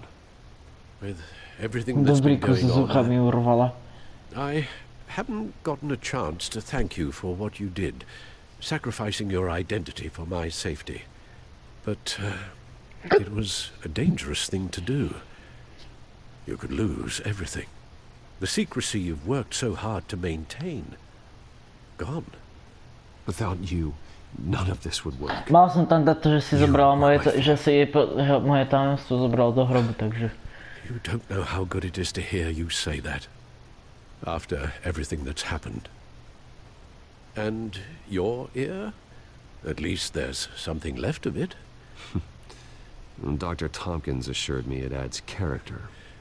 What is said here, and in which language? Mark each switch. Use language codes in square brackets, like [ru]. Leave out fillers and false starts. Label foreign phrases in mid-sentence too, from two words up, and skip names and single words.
[en] With everything that's been going on, I haven't gotten a chance to thank you for what you did, sacrificing your identity for my safety. But it was a dangerous thing to do. You could lose everything. The secrecy you've worked so hard to maintain. Gone. Without you, none of this would work. [sk] Mal som tam dať to, že si zobrala moje, že si jej moje tajomstvo zobral do hrobu, takže... [en] You don't know how good it is to hear you say that. After everything that's happened. And your ear? At least there's something left of it. Dr. Tompkins assured me it adds character.